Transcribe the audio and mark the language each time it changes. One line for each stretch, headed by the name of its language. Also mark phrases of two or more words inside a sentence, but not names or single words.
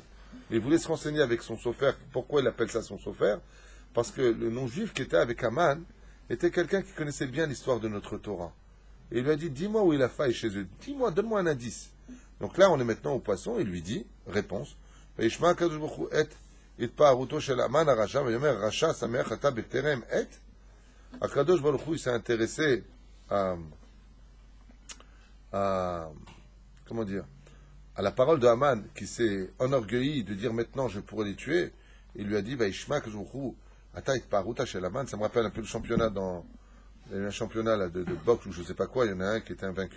French: Il voulait se renseigner avec son Sofer. Pourquoi il appelle ça son Sofer? Parce que le non-juif qui était avec Aman était quelqu'un qui connaissait bien l'histoire de notre Torah. Et il lui a dit, dis-moi où il a faille chez eux. Dis-moi, donne-moi un indice. Donc là, on est maintenant au poisson. Il lui dit, réponse,
Hebrew: וישמע קדוש ברוך הוא את התפארותו של המן הרשע ויאמר רשע שמח אתה בטרם עת. הקדוש ברוך הוא,
French: il s'est intéressé à comment dire, à la parole de Haman qui s'est enorgueilli de dire maintenant je pourrais les tuer. Il lui a dit,
Hebrew: וישמע קדוש ברוך הוא את התפארותו של המן.
French: Ça me rappelle un peu le championnat il y a eu un championnat là, de boxe ou je ne sais pas quoi, il y en a un qui était invaincu.